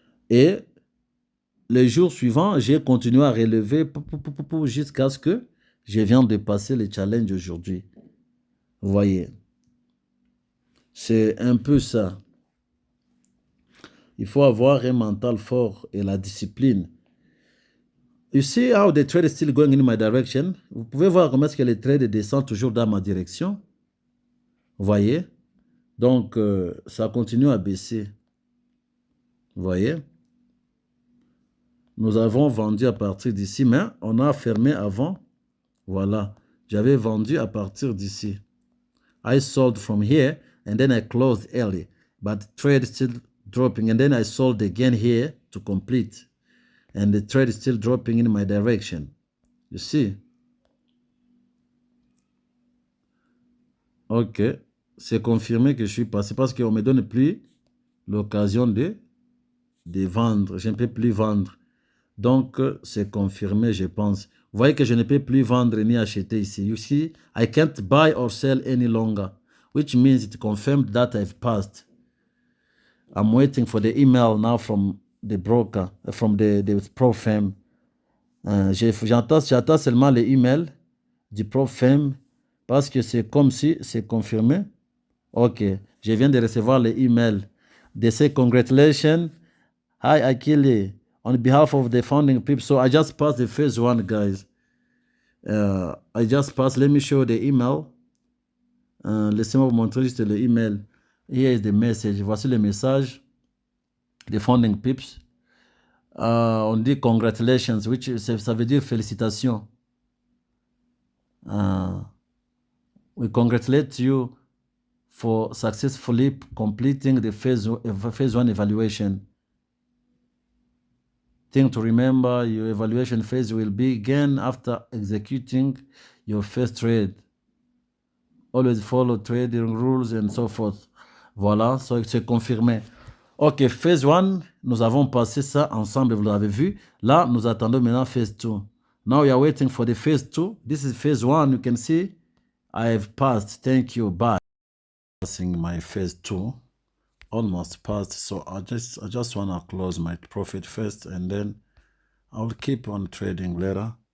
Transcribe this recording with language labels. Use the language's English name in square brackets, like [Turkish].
[French] Et le jour suivant, j'ai continué à relever jusqu'à ce que je viens de passer le challenge aujourd'hui. Vous voyez, c'est un peu ça. Il faut avoir un mental fort et la discipline. [English] You see how the trade is still going in my direction? [French] Vous pouvez voir comment est-ce que le trade descend toujours dans ma direction. Vous voyez? Donc, ça continue à baisser. Vous voyez? Nous avons vendu à partir d'ici, mais on a fermé avant. Voilà. J'avais vendu à partir d'ici. [English] I sold from here and then I closed early. But the trade is still dropping. And then I sold again here to complete. And the trade is still dropping in my direction. You see? Ok. [French] C'est confirmé que je suis passé parce qu'on ne me donne plus l'occasion de vendre. Je ne peux plus vendre. Donc, c'est confirmé, je pense. Vous voyez que je ne peux plus vendre ni acheter ici. [English] You see, I can't buy or sell any longer, which means it confirmed that I've passed. I'm waiting for the email now from the broker, from the pro firm. [French] J'attends seulement les emails du pro firm parce que c'est comme si c'est confirmé. Ok, je viens de recevoir les emails. [English] They say congratulations. Hi, Akili. On behalf of the founding people. So I just passed the phase one, guys. I just passed. Let me show the email. [French] Laissez-moi vous montrer juste le email. [English] Here is the message. [French] Voici le message. [English] The founding peeps. [French] On dit congratulations, which ça veut dire félicitations. [English] We congratulate you for successfully completing the phase one evaluation. Thing to remember, your evaluation phase will begin after executing your first trade. Always follow trading rules and so forth. [French] Voilà, so c'est confirmé. Ok, phase 1, nous avons passé ça ensemble, vous l'avez vu. Là, nous attendons maintenant phase 2. [English] Now we are waiting for the phase 2. This is phase 1. You can see I have passed. Thank you. Bye. Passing my phase 2. Almost passed. So I just want to close my profit first and then I'll keep on trading later.